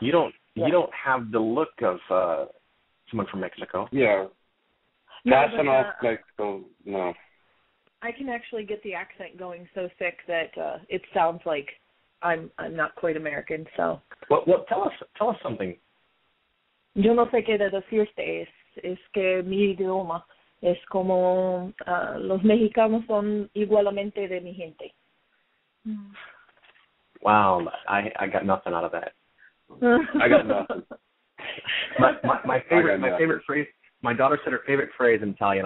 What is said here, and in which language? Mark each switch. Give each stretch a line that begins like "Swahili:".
English: You don't have the look of someone from Mexico. Yeah. Passing off Mexico, no. I can actually get the accent going so thick that it sounds like I'm not quite American. So. Well, tell us something.
Spanish: Yo no sé qué decirte. Es que mi idioma es como los mexicanos son igualmente de mi gente.
English: Wow, I got nothing out of that. I got nothing. My favorite phrase. My daughter said her favorite phrase in Italian.